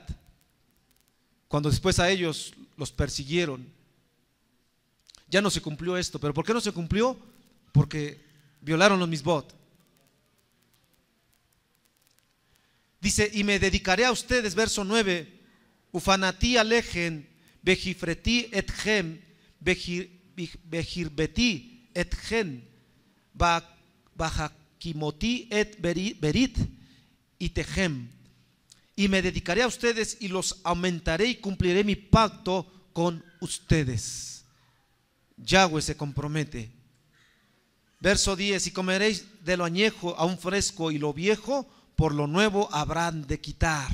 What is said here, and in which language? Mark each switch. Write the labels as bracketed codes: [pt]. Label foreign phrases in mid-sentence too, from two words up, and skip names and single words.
[es] Cuando después a ellos los persiguieron, ya no se cumplió esto. ¿Pero por qué no se cumplió? Porque violaron los mitzvot. Dice, y me dedicaré a ustedes, verso 9, [he] ופניתי אליכם והפריתי אתכם והרביתי אתכם והקימתי את בריתי אתכם. [es] Y me dedicaré a ustedes y los aumentaré y cumpliré mi pacto con ustedes. Yahweh se compromete. Verso 10, y comeréis de lo añejo aún fresco, y lo viejo por lo nuevo habrán de quitar.